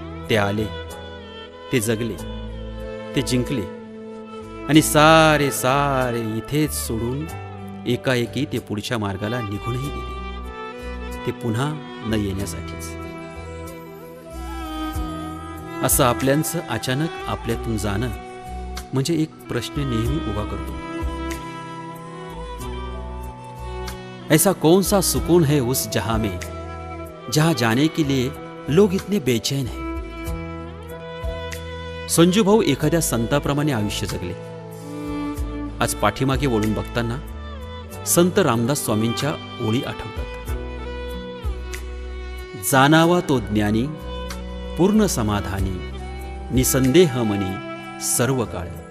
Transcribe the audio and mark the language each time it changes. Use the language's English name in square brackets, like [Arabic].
[Marathi] ते आले, ते जगले, ते जिंकले आणि सारे इथेच सोडून एकाएकी ते पुढच्या मार्गाला निघूनही गेले, ते पुन्हा न येण्यासाठीच. असं आपल्यांचं अचानक आपल्यातून जाणं म्हणजे एक प्रश्न नेहमी उभा करतो. [Hindi] ऐसा कौन सा सुकून है उस जहां में जहां जाने के लिए लोग इतने बेचैन हैं. [Marathi] संजूभाऊ एखाद्या संताप्रमाणे आयुष्य जगले. आज पाठीमागे वळून बघताना संत रामदास स्वामींच्या ओळी आठवतात. जाणावा तो ज्ञानी, पूर्ण समाधानी, निसंदेह मनी सर्व काळ.